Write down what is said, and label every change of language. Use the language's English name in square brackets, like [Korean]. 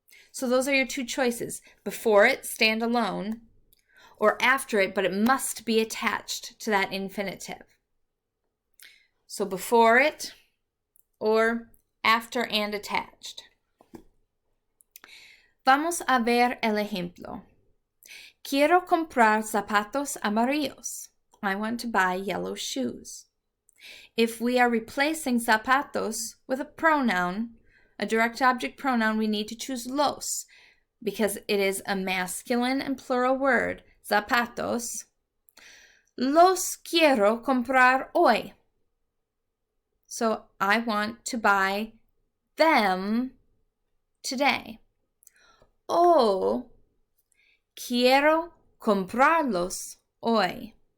[English] So those are your two choices. Before it, stand alone, or after it, but it must be attached to that infinitive. So before it, or after and attached. [Spanish] Vamos a ver el ejemplo. Quiero comprar zapatos amarillos. [English] I want to buy yellow shoes. If we are replacing zapatos with a pronoun, a direct object pronoun, we need to choose los because it is a masculine and plural word, zapatos. [Spanish] Los quiero comprar hoy. [English] So I want to buy them today. [Spanish] O quiero comprarlos hoy.